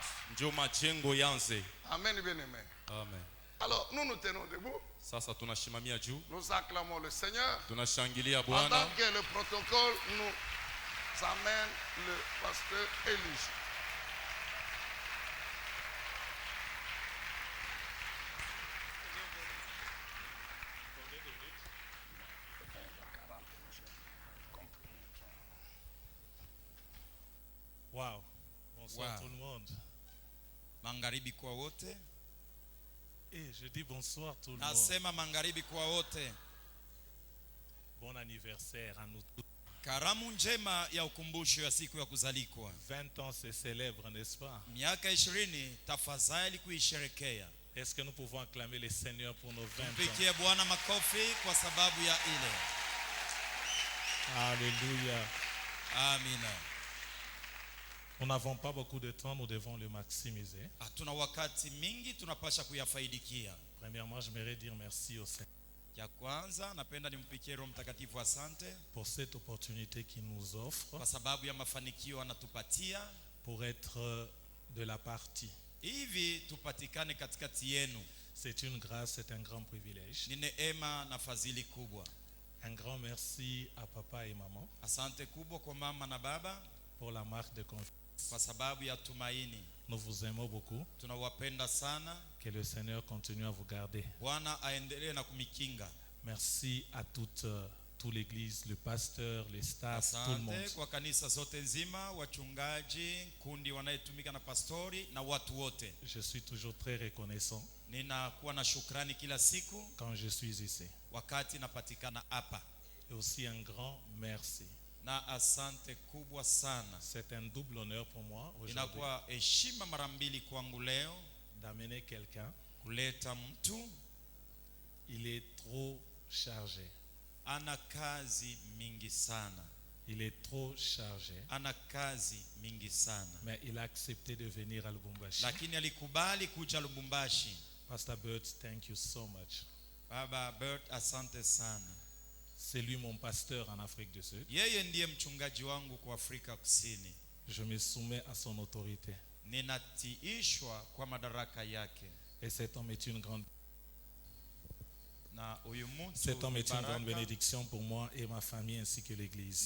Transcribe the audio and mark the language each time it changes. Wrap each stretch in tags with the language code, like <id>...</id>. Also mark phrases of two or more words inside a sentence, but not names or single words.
<sw>Ndio majengo yanze.</sw> <fr>Amen, bien-aimé. Amen. Alors, nous nous tenons debout.</fr> <sw>Sasa tunashimamia juu,</sw> <fr>Nous acclamons le Seigneur.</fr> <sw>tunashangilia</sw> <fr>Pendant</fr> <sw>Bwana</sw> <fr>que le protocole nous amène le pasteur Élisée. Wow. Bonsoir Wow. tout le monde.</fr> <sw>Magharibi kwa wote.</sw> <fr>Et je dis bonsoir tout le monde.</fr> <sw>Nasema magharibi kwa wote.</sw> <fr>Bon anniversaire à nous tous.</fr> <sw>Karamu njema ya ukumbusho ya siku ya kuzalikwa.</sw> <fr>20 ans se célèbre, n'est-ce pas?</fr> <sw>Miaka 20 tafadhali kuisherekea.</sw> <fr>Est-ce que nous pouvons acclamer le Seigneur pour nos 20 ans?</fr> <sw>Mpigie Bwana makofi kwa sababu ya ile.</sw> <fr>Alléluia.</fr> <sw>Amina.</sw> <fr>Nous n'avons pas beaucoup de temps, nous devons le maximiser.</fr> <sw>Hatuna wakati mingi, tunapasha kuyafaidikia.</sw> <fr>Premièrement, j'aimerais dire merci au Seigneur</fr> <sw>Ya kwanza napenda nimpikie Roho Mtakatifu asante</sw> <fr>pour cette opportunité qu'il nous offre</fr> <sw>kwa sababu ya mafanikio anatupatia</sw> <fr>pour être de la partie.</fr> <sw>hivi tupatikane katikati yenu.</sw> <fr>C'est une grâce, c'est un grand privilège.</fr> <sw>Ni neema na fadhili kubwa.</sw> <fr>Un grand merci à papa et maman</fr> <sw>Asante kubwa kwa mama na baba</sw> <fr>pour la marque de confiance.</fr> <sw>kwa sababu ya tumaini.</sw> <fr>Nous vous aimons beaucoup.</fr> <sw>Tunawapenda sana.</sw> <fr>Que le Seigneur continue à vous garder.</fr> <sw>Bwana aendelee na kumikinga.</sw> <fr>Merci à toute l'église, le pasteur, les staffs, tout le monde.</fr> <sw>Asante kwa kanisa zote nzima, wachungaji, kundi wanayetumika na pastori na watu wote.</sw> <fr>Je suis toujours très reconnaissant</fr> <sw>Ninakuwa na shukrani kila siku</sw> <fr>quand je suis ici.</fr> <sw>wakati napatikana hapa.</sw> <fr>Et aussi un grand merci.</fr> <sw>Na asante kubwa sana.</sw> <fr>C'est un double honneur pour moi aujourd'hui</fr> <sw>Inakuwa heshima mara mbili kwangu leo</sw> <fr>d'amener quelqu'un.</fr> <sw>kuleta mtu</sw> <fr>Il est trop chargé.</fr> <sw>ana kazi mingi sana.</sw> <fr>Il est trop chargé.</fr> <sw>Ana kazi mingi sana.</sw> <fr>Mais il a accepté de venir à Lubumbashi.</fr> <sw>Lakini alikubali kuja Lubumbashi.</sw> <en>Pastor Bert, thank you so much.</en> <sw>Baba Bert, asante sana.</sw> <fr>C'est lui mon pasteur en Afrique du Sud.</fr> <sw>Yeye ndiye mchungaji wangu kwa Afrika Kusini.</sw> <fr>Je me soumets à son autorité.</fr> <sw>Ninatiishwa kwa madaraka yake.</sw> <fr>Et cet homme est une grande,</fr> <sw>Na huyu mtu</sw> <fr>cet homme est une</fr> <sw>baraka,</sw> <fr>grande bénédiction pour moi et ma famille ainsi que</fr> <sw>ni</sw> <fr>l'église.</fr>